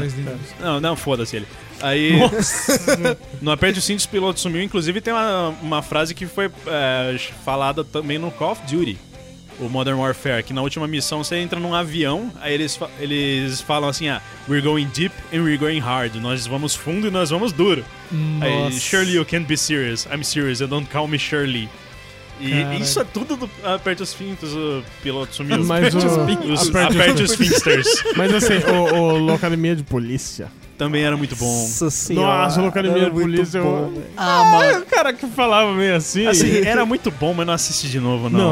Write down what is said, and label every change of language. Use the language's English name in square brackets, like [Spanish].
[Portuguese] Leslie. Não, foda-se ele. Aí, no Aperte o Cinto, o piloto sumiu. Inclusive, tem uma frase que foi falada também no Call of Duty. O Modern Warfare, que na última missão você entra num avião, aí eles falam assim, ah, [English] we're going deep and we're going hard. [Portuguese] Nós vamos fundo e nós vamos duro. Nossa. [English] Aí, Shirley, you can't be serious. I'm serious, you don't call me Shirley. [Portuguese] E isso é tudo do Aperte os Fintos, o piloto sumiu. Aperte os Finsters. Mas assim, o Locademia de Polícia. Também era muito bom. Nossa senhora. Nossa, o Locademia de Polícia. O cara que falava meio assim. Assim, era muito bom, mas não assisti de novo, não.